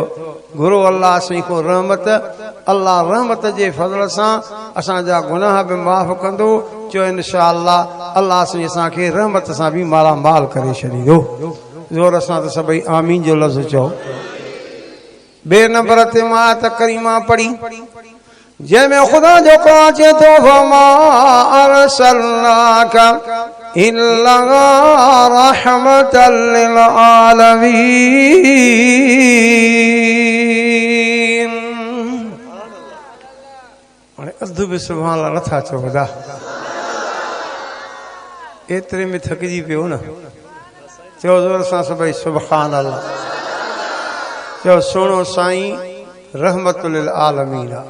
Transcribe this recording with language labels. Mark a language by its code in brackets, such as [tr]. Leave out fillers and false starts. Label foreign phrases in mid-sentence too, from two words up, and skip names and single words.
[sd] घुरो अल्लाह साईं को रहमत, अल्लाह रहमत जे फज़ल सां असांजा गुनाह बि माफ़ कंदो। चयो [ar] إن شاء الله [sd] अल्लाह साईं असांखे रहमत सां बि मालामाल करे छॾींदो। ज़ोर सां त सभई आमीन जो लफ़्ज़ चओ। बे नंबर ते मां आयत करीमा पढ़ी, जंहिंमें ख़ुदा जो को अचे थो [ar] فما أرسلناك إلا رحمة للعالمين. [sd] हाणे अधु बि [ar] سبحان الله [sd] नथा चओ ख़ुदा एतिरे में थकिजी पियो न। चओ ज़ोर सां सभई [ar] سبحان الله. [sd] चओ सुहिणो साईं [ar] رحمة للعالمين [sd] आहे।